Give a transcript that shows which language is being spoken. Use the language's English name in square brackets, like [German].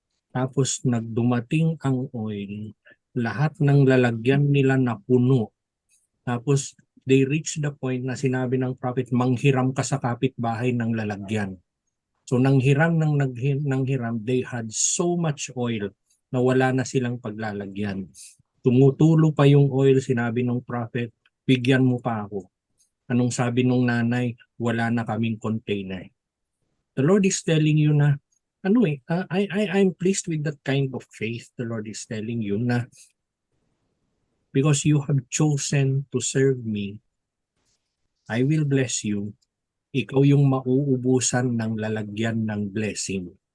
[Filipino] Tapos nagdumating ang oil. Lahat ng lalagyan nila na puno. Tapos [English] they reached the point [Filipino] na sinabi ng prophet, manghiram ka sa kapitbahay ng lalagyan. So nanghiram, [English] they had so much oil [Filipino] na wala na silang paglalagyan. Tumutulo pa yung oil, sinabi ng prophet, bigyan mo pa ako. Anong sabi ng nanay? Wala na kaming container. [English] The Lord is telling you na, I'm pleased with that kind of faith. The Lord is telling you na, because you have chosen to serve me, I will bless you. [Filipino] Ikaw yung mauubusan ng lalagyan ng blessing.